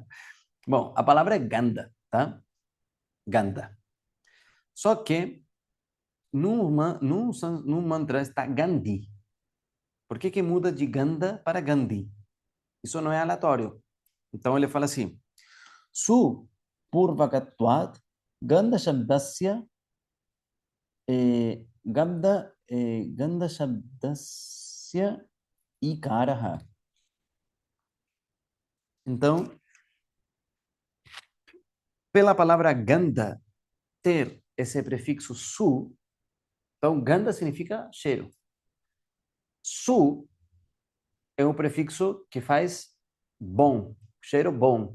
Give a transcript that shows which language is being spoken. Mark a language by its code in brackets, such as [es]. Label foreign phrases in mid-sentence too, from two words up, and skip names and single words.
[pt] Bom, a palavra é ganda, tá? Ganda. Só que no mantra está Gandhi. Por que que muda de Ganda para Gandhi? Isso não é aleatório. Então ele fala assim: [sa] Su purvakatvat Ganda shabdasya Ganda shabdasya ikaraha. [pt] Então, pela palavra Ganda ter esse prefixo su, então Ganda significa cheiro. Su é um prefixo que faz bom, cheiro bom.